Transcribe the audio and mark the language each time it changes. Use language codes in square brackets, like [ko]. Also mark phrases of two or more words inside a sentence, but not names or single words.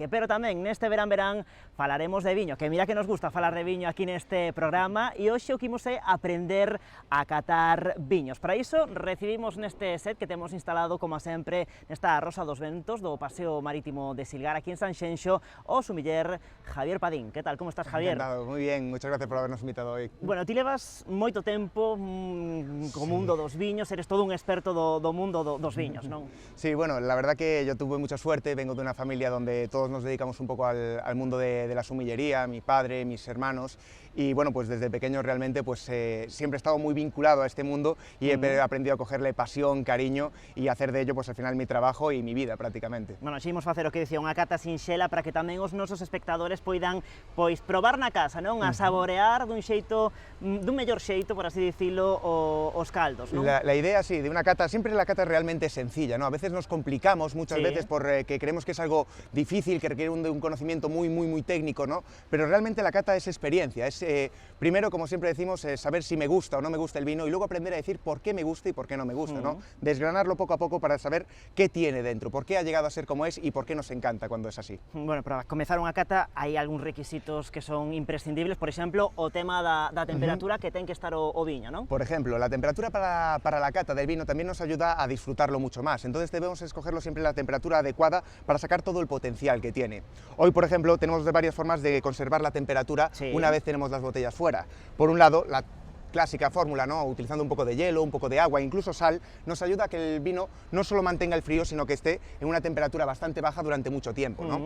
[gl] Pero tamén neste Verán Verán falaremos de viño, que mira que nos gusta falar de viño aquí neste programa, e hoxe o que imos é aprender a catar viños. Para iso recibimos neste set que temos instalado, como sempre, nesta Rosa dos Ventos do Paseo Marítimo de Silgar, aquí en Sanxenxo, o sumiller Javier Padín. Que tal, como estás, Javier? Encantado, moi bien, [es] muchas gracias por habernos invitado hoy. [gl] Bueno, ti levas moito tempo co mundo dos viños, eres todo un experto do mundo dos viños, non? [es] Sí, bueno, la verdad que yo tuve mucha suerte, vengo de una familia donde todos nos dedicamos un poco al mundo de la sumillería, mi padre, mis hermanos, y bueno, pues desde pequeño realmente pues siempre he estado muy vinculado a este mundo y he aprendido a cogerle pasión, cariño y hacer de ello pues al final mi trabajo y mi vida prácticamente. [gl] Bueno, ximos facer o que dicía unha cata sinxela para que tamén os nosos espectadores poidan pois probar na casa, non? A saborear dun xeito, dun mellor xeito, por así dicilo, os caldos, non? [es] La idea, sí, de una cata, siempre la cata es realmente sencilla, ¿no? A veces nos complicamos muchas veces porque creemos que es algo difícil, que requiere un conocimiento muy técnico, ¿no? Pero realmente la cata es experiencia, es primero, como siempre decimos, saber si me gusta o no me gusta el vino y luego aprender a decir por qué me gusta y por qué no me gusta, ¿no? Desgranarlo poco a poco para saber qué tiene dentro, por qué ha llegado a ser como es y por qué nos encanta cuando es así. [gl] Bueno, para comezar unha cata hai algúns requisitos que son imprescindibles, por exemplo, o tema da temperatura que ten que estar o viño, ¿no? [es] Por ejemplo, la temperatura para la cata del vino también nos ayuda a disfrutarlo mucho más, entonces debemos escogerlo siempre la temperatura adecuada para sacar todo el potencial que tiene. Hoy, por ejemplo, tenemos varias formas de conservar la temperatura una vez tenemos las botellas fuera. Por un lado, la clásica fórmula, ¿no? Utilizando un poco de hielo, un poco de agua, incluso sal, nos ayuda a que el vino no solo mantenga el frío, sino que esté en una temperatura bastante baja durante mucho tiempo, ¿no?